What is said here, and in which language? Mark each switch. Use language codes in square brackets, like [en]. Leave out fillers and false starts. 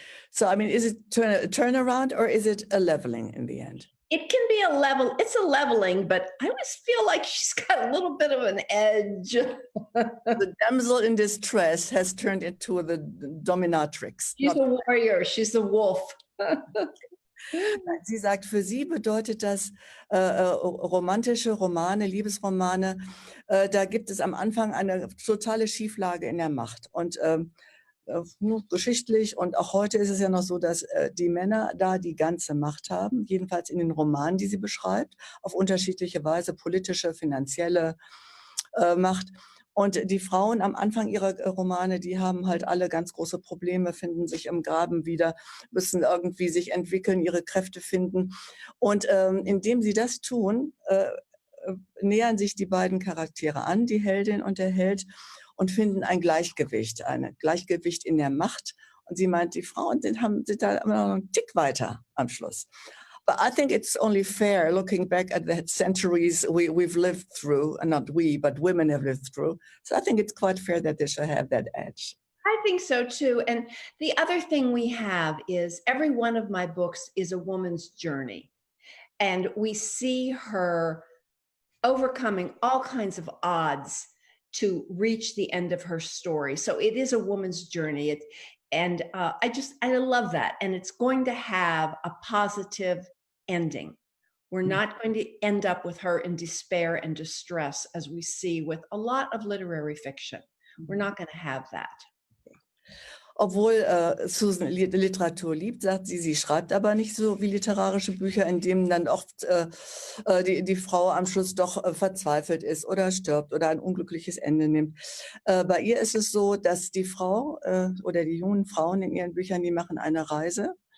[en] So, I mean, is it a turnaround or is it a leveling in the end? It can be it's a leveling, but I always feel like she's got a little bit of an edge. The damsel in distress has turned into the dominatrix. She's a warrior, she's a wolf. [de] Sie sagt, für sie bedeutet das romantische Romane, Liebesromane, da gibt es am Anfang eine totale Schieflage in der Macht. Und geschichtlich und auch heute ist es ja noch so, dass die Männer da die ganze Macht haben, jedenfalls in den Romanen, die sie beschreibt, auf unterschiedliche Weise, politische, finanzielle Macht. Und die Frauen am Anfang ihrer Romane, die haben halt alle ganz große Probleme, finden sich im Graben wieder, müssen irgendwie sich entwickeln, ihre Kräfte finden. Und indem sie das tun, nähern sich die beiden Charaktere an, die Heldin und der Held, und finden ein Gleichgewicht in der Macht. Und sie meint, die Frauen sind da immer noch einen Tick weiter am Schluss. [en] But I think it's only fair, looking back at the centuries we've lived through, and not we, but women have lived through. So I think it's quite fair that they should have that edge. I think so too. And the other thing we have is every one of my books is a woman's journey. And we see her overcoming all kinds of odds to reach the end of her story. So it is a woman's journey. I love that. And it's going to have a positive ending. We're not going to end up with her in despair and distress as we see with a lot of literary fiction. We're not going to have that. [de] Obwohl Susan Literatur liebt, sagt sie, sie schreibt aber nicht so wie literarische Bücher, in denen dann oft die Frau am Schluss doch verzweifelt ist oder stirbt oder ein unglückliches Ende nimmt. Bei ihr ist es so, dass die Frau oder die jungen Frauen in ihren Büchern, die machen eine Reise.